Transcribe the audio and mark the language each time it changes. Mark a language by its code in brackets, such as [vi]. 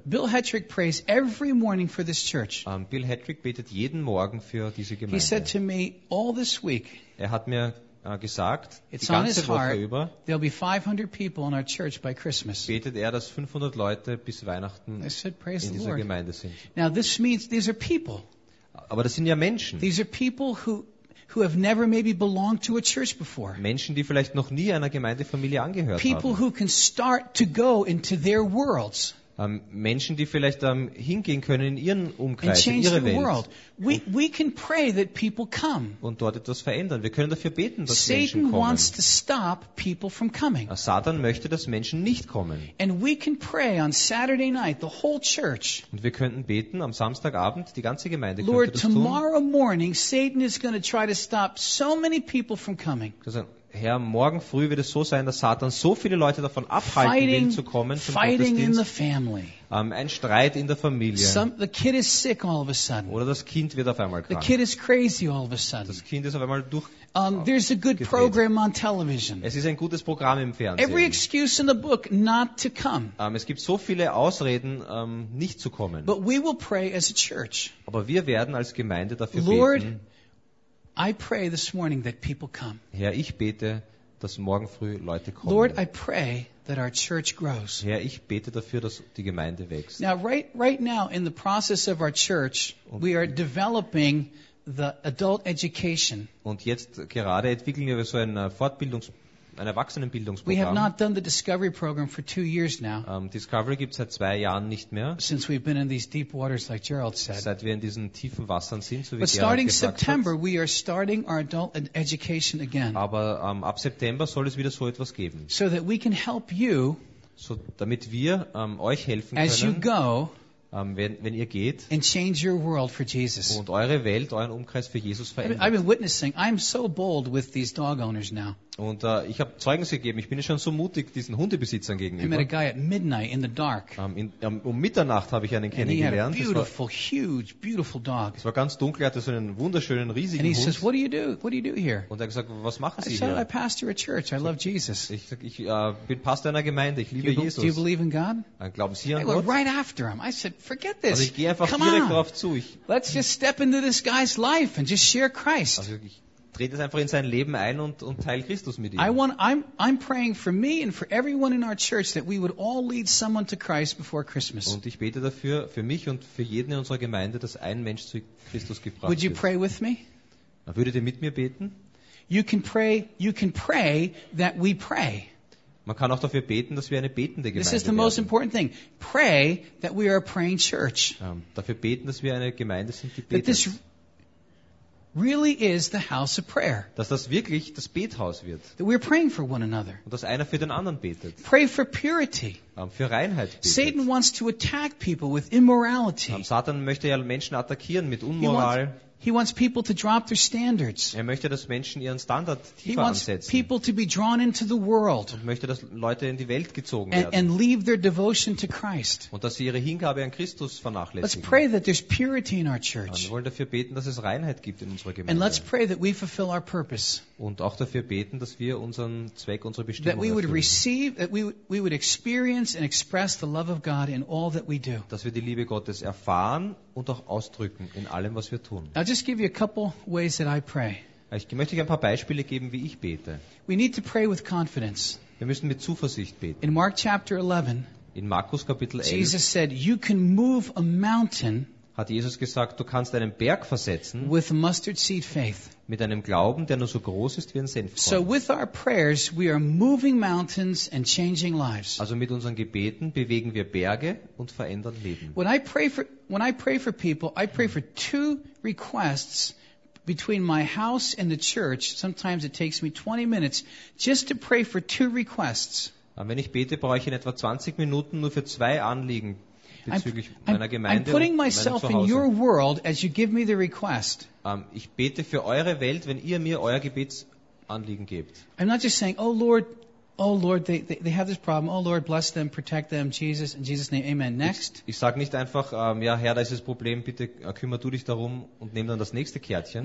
[en] Bill Hattrick prays every morning for this church. [de] Bill Hattrick betet jeden Morgen für diese Gemeinde. [en] He said to me all this week. [de] Er hat mir gesagt, [en] it's [de] die ganze [en] on his heart, [de] Woche über, [en] there'll be 500 people in our church by Christmas. [de] Betet er, dass 500 Leute bis Weihnachten [en] said, [de] in dieser [en] Lord. [de] Gemeinde sind. [en] Now this means these are people. [de] Aber das sind ja Menschen. [en] These are people who have never maybe belonged to a church before. [de] Menschen, die vielleicht noch nie einer Gemeindefamilie angehört [en] people [de] haben. [en] Who can start to go into their worlds. [de] Menschen, die vielleicht hingehen können in ihren Umkreis, in ihre Welt. [en] We can pray that people come. [de] Und dort etwas verändern. Wir können dafür beten, dass [en] Satan [de] Menschen kommen. [en] Wants to stop people from coming. [de] Satan möchte, dass Menschen nicht kommen. [en] And we can pray on Saturday night, the whole church. [de] Und wir könnten beten am Samstagabend, die ganze Gemeinde [en] Lord, [de] könnte das tun. [en] Lord, tomorrow morning Satan is going to try to stop so many people from coming. [de] Herr, morgen früh wird es so sein, dass Satan so viele Leute davon abhalten [en] fighting, [de] will, zu kommen zum [en] Gottesdienst. In the family. [de] Ein Streit in der Familie. [en] The kid is sick all of a sudden. [de] Oder das Kind wird auf einmal krank. [en] The kid is crazy all of a sudden. [de] Das Kind ist auf einmal durch. [en] There's a good program on television. [de] Es ist ein gutes Programm im Fernsehen. [en] Every excuse in the book not to come. [de] Es gibt so viele Ausreden, nicht zu kommen. [en] But we will pray as a church. [de] Aber wir werden als Gemeinde dafür [en] Lord, [de] beten. [en] I pray this morning that people come. [de] Herr, ich bete, dass morgen früh Leute kommen. [en] Lord, I pray that our church grows. [de] Herr, ich bete dafür, dass die Gemeinde wächst. [en] Now, right now in the process of our church, we are developing the adult education. [de] Und jetzt gerade entwickeln wir so ein ein Erwachsenenbildungsprogramm. [en] We have not done the Discovery program for 2 years now. [de] Discovery gibt es seit 2 Jahren nicht mehr. [en] Since we've been in these deep waters, like Gerald said. [de] Seit wir in diesen tiefen Wassern sind, so wie [en] But starting September, we are starting our adult education again. [de] Aber ab September soll es wieder so etwas geben. [en] So that we can help you. [de] So damit wir euch helfen [en] as [de] können. [en] As you go. [de] Wenn ihr geht [en] and change your world for Jesus. [de] Und eure Welt, euren Umkreis für Jesus verändert. [en] I've been witnessing. I'm so bold with these dog owners now. [de] Und ich habe Zeugnis gegeben. Ich bin schon so mutig diesen Hundebesitzern gegenüber. [en] I met a guy at midnight in the dark. [de] Mitternacht habe ich einen kennengelernt. [en] And he had a beautiful, huge, beautiful dog. [de] Es war ganz dunkel. Er hatte so einen wunderschönen, riesigen [en] and he [de] Hund. [en] Says, what do you do? What do you do here? [de] Und er hat gesagt, was machen Sie [en] I said, [de] hier? [en] I pastor a church. I love Jesus. [de] Ich bin Pastor einer Gemeinde. Ich liebe Jesus. [en] Do you believe in God? [de] Glauben Sie an [en] I went [de] Gott? [en] Right after him. I said, forget this. [de] Also ich gehe einfach [en] Come [de] direkt [en] on. [de] Darauf zu. [en] Let's just step into this guy's life and just share Christ. [de] Also ich trete es einfach in sein Leben ein und teile Christus mit ihm. [en] I'm praying for me and for everyone in our church that we would all lead someone to Christ before Christmas. [de] Und ich bete dafür für mich und für jeden in unserer Gemeinde, dass ein Mensch zu Christus gebracht wird. [en] Would you pray with me? [de] Würdet ihr mit mir beten? [en] You can pray that we pray. [de] Man kann auch dafür beten, dass wir eine betende Gemeinde [en] This is the most [de] werden. [en] Important thing. Pray that we are a praying church. [de] Dafür beten, dass wir eine Gemeinde sind, die betet. [en] Really is the house of prayer. [de] Dass das wirklich das Bethaus wird. [en] That we're praying for one another. [de] Und dass einer für den anderen betet. [en] Pray for purity. [de] Für Reinheit betet. [en] Satan wants to attack people with immorality. [de] Satan möchte ja Menschen attackieren mit Unmoral. [en] He wants people to drop their standards. [de] Er möchte, dass Menschen ihren Standard tiefer [en] He wants [de] ansetzen. [en] People to be drawn into the world. [de] Und möchte, dass Leute in die Welt gezogen [en] and, [de] werden. [en] And leave their devotion to Christ. [de] Und dass sie ihre Hingabe an Christus vernachlässigen. [en] Let's pray that there's purity in our church. [de] Wir wollen dafür beten, dass es Reinheit gibt in unserer Gemeinde. [en] And let's pray that we fulfill our purpose. [de] Und auch dafür beten, dass wir unseren Zweck, unsere Bestimmung [en] that we would receive, that we would experience and express the love of God in all that we do. [de] Dass wir die Liebe Gottes erfahren und auch ausdrücken in allem, was wir tun. [en] I'll just give you a couple ways that I pray. [de] Ich möchte euch ein paar Beispiele geben, wie ich bete. [en] We need to pray with confidence. [de] Wir müssen mit Zuversicht beten. [en] In Mark chapter 11, [de] in Markus Kapitel 11, [en] Jesus said, you can move a mountain [de] hat Jesus gesagt, du kannst einen Berg versetzen [en] with mustard seed faith. [de] Mit einem Glauben, der nur so groß ist wie ein Senfkorn. [en] So with our prayers, we are moving mountains and changing lives. [de] Also mit unseren Gebeten bewegen wir Berge und verändern Leben. [en] When I pray for people, I pray for two requests between my house and the church. Sometimes it takes me 20 minutes just to pray for two requests. [de] Wenn ich bete, brauche ich in etwa 20 Minuten nur für zwei Anliegen. [en] I'm putting myself in your world as you give me the request. [de] Ich bete für eure Welt, wenn ihr mir euer Gebetsanliegen gebt. [en] I'm not just saying, oh Lord, Oh Lord, they have this problem. Oh Lord, bless them, protect them, Jesus, in Jesus' name, amen. Next. [de] Ich sage nicht einfach, ja, Herr, da ist das Problem, bitte kümmere du dich darum und nimm dann das nächste Kärtchen.